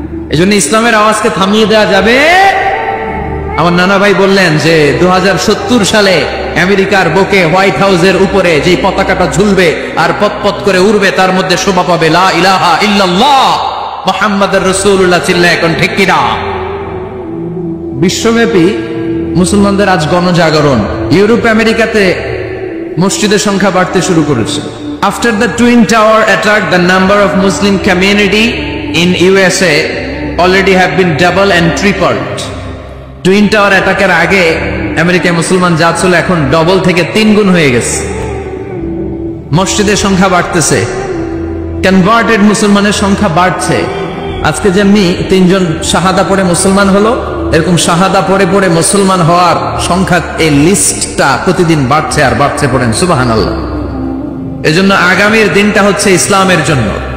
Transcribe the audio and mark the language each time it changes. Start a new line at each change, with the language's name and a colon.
Bangla: এজন্য ইসলামের আওয়াজকে থামিয়ে দেওয়া যাবে। আমার নানা ভাই বললেন যে 2070 সালে আমেরিকার বুকে হোয়াইট হাউসের উপরে যে পতাকাটা ঝুলবে আর পতপত করে উড়বে, তার মধ্যে শোভা পাবে
Arabic: লা ইলাহা ইল্লাল্লাহ মুহাম্মাদুর রাসূলুল্লাহ।
Bangla: চিল্লায় এখন ঠিক কিনা? বিশ্বব্যাপী মুসলমানদের আজ গণজাগরণ। ইউরোপ, আমেরিকাতে মসজিদের সংখ্যা বাড়তে শুরু করেছে।
English: After the Twin Tower attack, the number of Muslim community in USA already have been double and tripled.
Bangla: Twin tower অ্যাটাকের আগে আমেরিকায় মুসলমান যা ছিল এখন ডবল থেকে 3 গুণ হয়ে গেছে। মসজিদের সংখ্যা বাড়তেছে, কনভার্টেড মুসলমানের সংখ্যা বাড়ছে। আজকে যেমনি 3 জন শাহাদা পড়ে মুসলমান হলো, এরকম শাহাদা পড়ে পড়ে মুসলমান হওয়ার সংখ্যা, এই লিস্টটা প্রতিদিন বাড়ছে আর বাড়ছে। পড়েন সুবহানাল্লাহ। এজন্য আগামীর দিনটা হচ্ছে ইসলামের জন্য।